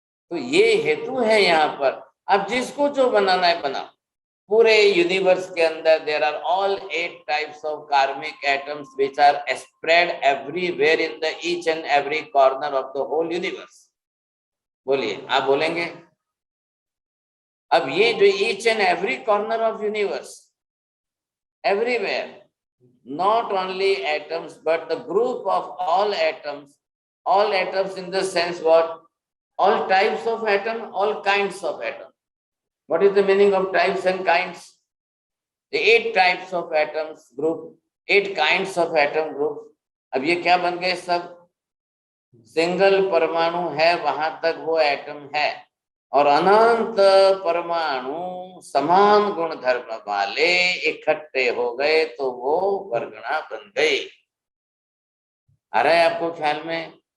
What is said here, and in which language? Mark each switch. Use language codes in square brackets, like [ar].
[hi] तो ये हेतु है यहाँ पर। अब जिसको जो बनाना है बनाओ। पूरे यूनिवर्स के अंदर [en] There are all 8 types of karmic atoms which are spread everywhere in the each and every corner of the whole universe. [hi] बोलिए, आप बोलेंगे? अब ये जो [en] Each and every corner of universe, everywhere, not only atoms but the group of all atoms in the sense what? All types of atom, all kinds of atom. What is the meaning of types and kinds? The 8 types of atoms group, 8 kinds of atom group. [hi] अब ये क्या बन गए सब? Single परमाणु है वहां तक वो एटम है, और अनंत परमाणु समान गुण धर्म वाले इकट्ठे हो गए तो वो वर्गणा बन गई। आ रहा है आपको ख्याल में?